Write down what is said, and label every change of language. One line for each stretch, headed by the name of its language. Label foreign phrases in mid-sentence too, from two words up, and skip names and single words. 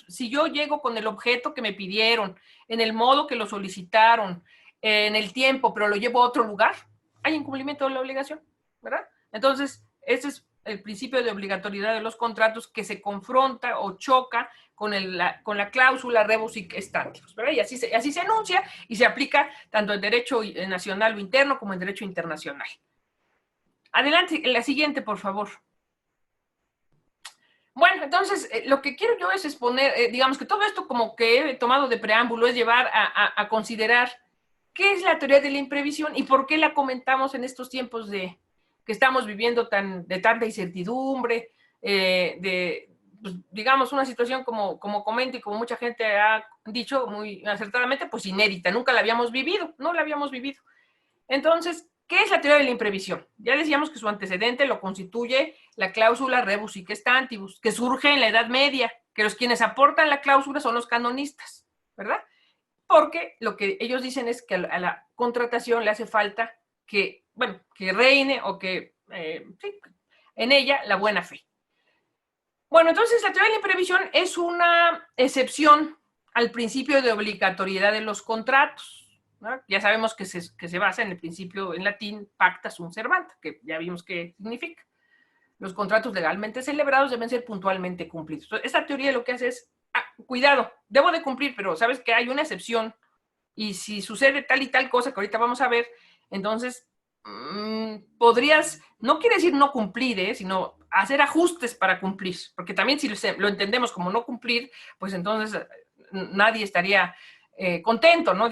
Spanish: Si yo llego con el objeto que me pidieron, en el modo que lo solicitaron, en el tiempo, pero lo llevo a otro lugar, hay incumplimiento de la obligación, ¿verdad? Entonces, ese es el principio de obligatoriedad de los contratos que se confronta o choca con la cláusula
Latin: rebus sic stantibus,
Spanish: ¿verdad? Y así se enuncia y se aplica tanto en derecho nacional o interno como en derecho internacional. Adelante, la siguiente, por favor. Bueno, entonces, lo que quiero yo es exponer, digamos que todo esto como que he tomado de preámbulo es llevar a considerar qué es la teoría de la imprevisión y por qué la comentamos en estos tiempos que estamos viviendo de tanta incertidumbre, pues, digamos, una situación como comento y como mucha gente ha dicho muy acertadamente, pues inédita, nunca la habíamos vivido, no la habíamos vivido. Entonces, ¿qué es la teoría de la imprevisión? Ya decíamos que su antecedente lo constituye la cláusula
Latin: rebus sic stantibus,
Spanish: que surge en la Edad Media, que quienes aportan la cláusula son los canonistas, ¿verdad? Porque lo que ellos dicen es que a la contratación le hace falta que reine o que sí, en ella la buena fe. Bueno, entonces la teoría de la imprevisión es una excepción al principio de obligatoriedad de los contratos, ¿no? Ya sabemos que se basa en el principio en latín
Latin: pacta sunt servanda,
Spanish: que ya vimos qué significa. Los contratos legalmente celebrados deben ser puntualmente cumplidos. Entonces, esta teoría lo que hace es, cuidado, debo de cumplir, pero sabes que hay una excepción y si sucede tal y tal cosa que ahorita vamos a ver, entonces podrías, no quiere decir no cumplir, sino hacer ajustes para cumplir, porque también si lo entendemos como no cumplir, pues entonces nadie estaría contento, ¿no?